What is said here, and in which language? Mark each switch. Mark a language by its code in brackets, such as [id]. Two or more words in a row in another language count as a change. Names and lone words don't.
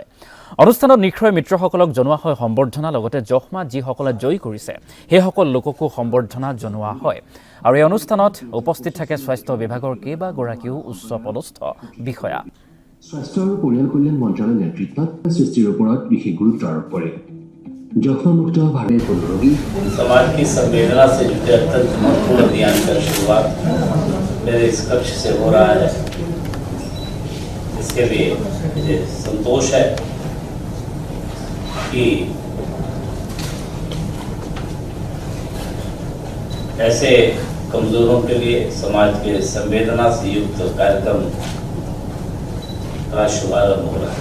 [as] অনুষ্ঠানত নিক্ষয় মিত্ৰসকলক জনোৱা হয় সম্বৰ্ধনা, লগতে যক্ষ্মা যিসকলে জয়ী কৰিছে সেইসকল লোককো সম্বৰ্ধনা জনোৱা হয়। আৰু এই অনুষ্ঠানত উপস্থিত থাকে স্বাস্থ্য বিভাগৰ কেইবাগৰাকীও উচ্চ পদস্থ বিষয়া। স্বাস্থ্য আৰু পৰিয়াল কল্যাণ মন্ত্ৰালয়ৰ নেতৃত্বত সৃষ্টিৰ ওপৰত বিশেষ গুৰুত্ব আৰোপ কৰে। [hi] যক্ষ্মাमुक्त भारत को रोगी समाज की संवेदना से जुटे अत्यंत महत्वपूर्ण अभियान का शुरुआत मेरे इस कक्ष से हो रहा है। इसके लिए मुझे संतोष है कि ऐसे कमजोरों के लिए समाज के संवेदना से युक्त कार्यक्रम का शुभारंभ हो रहा है।